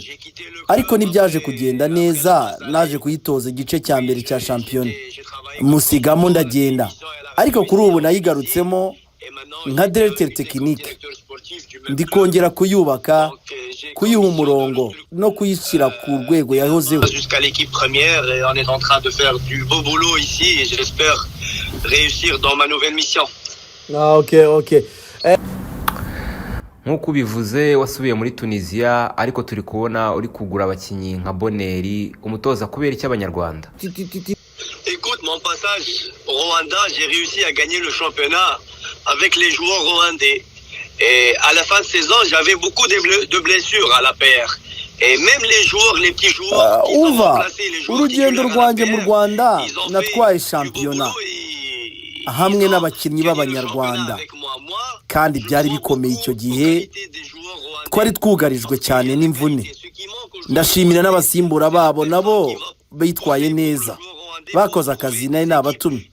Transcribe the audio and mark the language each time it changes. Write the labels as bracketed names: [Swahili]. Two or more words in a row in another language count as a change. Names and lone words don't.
[Kinyarwanda] Ariko ntibyaje kugenda neza, naje kuyitoza igice cya mbere cya shampiyona. Musigamo ndagenda. Ariko kuri ubu nayigarutsemo nka [French] directeur technique. [Kinyarwanda] Ndikongera kuyubaka, kuyiha umurongo no kuyishyira ku rwego yahozeho. [French] Jusqu'à l'équipe première et on est en train de faire du beau boulot ici et j'espère réussir dans ma nouvelle mission. Okay. [Kinyarwanda] Nkuko bivuze wasubiye muri Tunisia ariko turi kubona uri kugura abakinnyi nka Boneri, umutoza kubera iki abanyarwanda? [French] Écoute, mon passage au Rwanda, j'ai réussi à gagner le championnat avec les joueurs rwandais. Et à la fin de saison, j'avais beaucoup de blessures à la PR. Et même les joueurs, les petits joueurs qui ont remplacé les joueurs [Kinyarwanda] urugendo rwanjye mu Rwanda natwaye shampiyona hamwe n'abakinnyi b'abanyarwanda kandi byari bikomeye icyo gihe. Twari twugarijwe cyane n'imvune. Ndashimira n'abasimbura babo nabo bitwaye neza, bakoze akazi nari nabatumye.